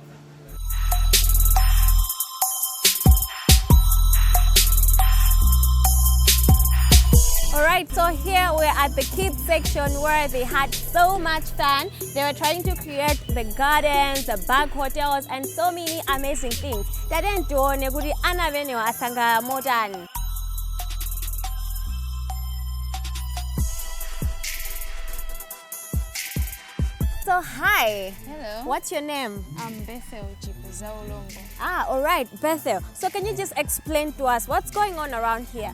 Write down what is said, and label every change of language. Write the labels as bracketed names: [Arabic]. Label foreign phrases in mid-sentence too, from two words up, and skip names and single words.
[English] Alright, so here we're at the kids section where they had so much fun. They were trying to create the gardens, the bug hotels, and so many amazing things. [Nyanja] Tadentuone kuti ana vene asanga motani. [English] So hi. Hello. What's your name? I'm Bethel Chipuzaulongo. Ah, alright, Bethel. So can you just explain to us what's going on around here?